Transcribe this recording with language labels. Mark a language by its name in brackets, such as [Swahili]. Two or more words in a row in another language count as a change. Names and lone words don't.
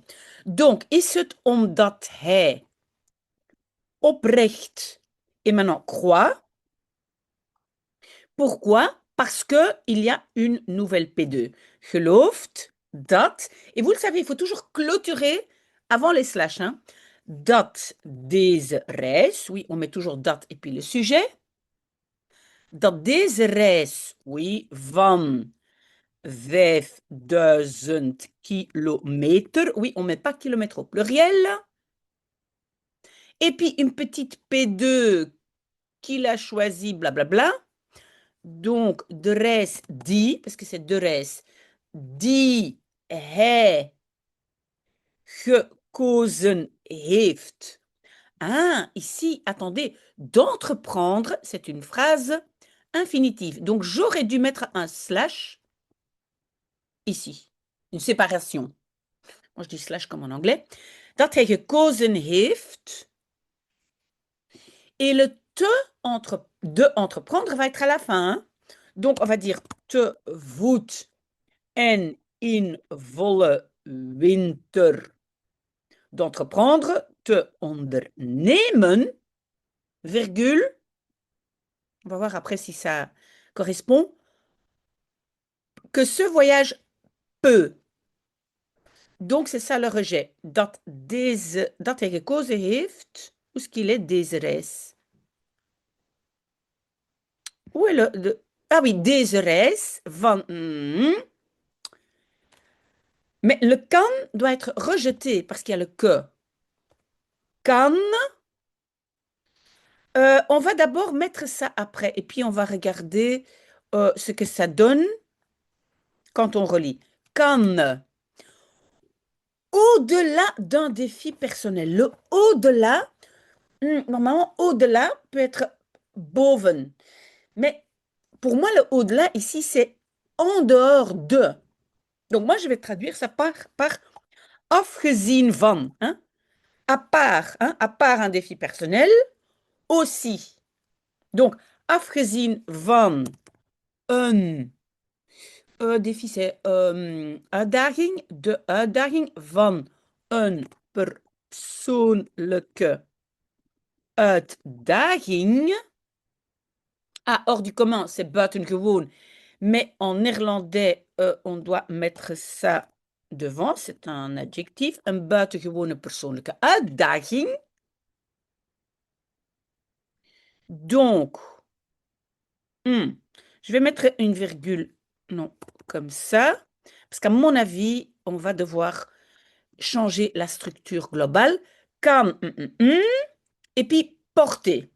[French] Donc, [Dutch] is het omdat hij oprecht [French] et maintenant croit? Pourquoi? Parce qu'il y a une nouvelle P2. [Dutch] Gelooft dat, [French] et vous le savez, il faut toujours clôturer avant les slash. Hein. [Dutch] Dat deze reis, [French] oui, on met toujours dat et puis le sujet. [Dutch] Dat deze reis, [French] oui, van 5000 kilomètres, oui, on ne met pas kilomètres au pluriel. Et puis une petite P2 qu'il a choisi, blablabla. Donc, [Dutch] de reis die, [French] parce que c'est [Dutch] de reis, die hij gekozen heeft. [French] Ah, ici, attendez, d'entreprendre, c'est une phrase infinitive. Donc, j'aurais dû mettre un slash ici, une séparation. Moi, je dis slash comme en anglais. [Dutch] Dat hij gekozen heeft. [French] Et le te de entreprendre va être à la fin. Hein? Donc, on va dire [Dutch] te voet en in volle winter d'entreprendre, te ondernemen, [French] virgule. On va voir après si ça correspond. Que ce voyage peut. Donc, c'est ça le rejet. [Dutch] Dat hij gekozen heeft, [French] où est-ce qu'il est, [Dutch] deze reis. [French] Où est ah oui, [Dutch] deze reis van. [French] Mais le kan doit être rejeté parce qu'il y a le que. [Dutch] Kan. [French] On va d'abord mettre ça après et puis on va regarder ce que ça donne quand on relit. Kan au-delà d'un défi personnel. Le au-delà, normalement, au-delà peut être boven. Mais pour moi, le au-delà ici, c'est en dehors de. Donc moi, je vais traduire ça par [Dutch] afgezien van. [French] Hein? À part un défi personnel, aussi. Donc, [Dutch] afgezien van een [French] défi, c'est [Dutch] uitdaging. De uitdaging van een persoonlijke uitdaging. [French] Ah, hors du commun, c'est buitengewoon. Mais en néerlandais, on doit mettre ça devant. C'est un adjectif. [Dutch] Een buitengewone persoonlijke uitdaging. [French] Donc, hmm, je vais mettre une virgule, non, comme ça. Parce qu'à mon avis, on va devoir changer la structure globale. Kan, et puis porter.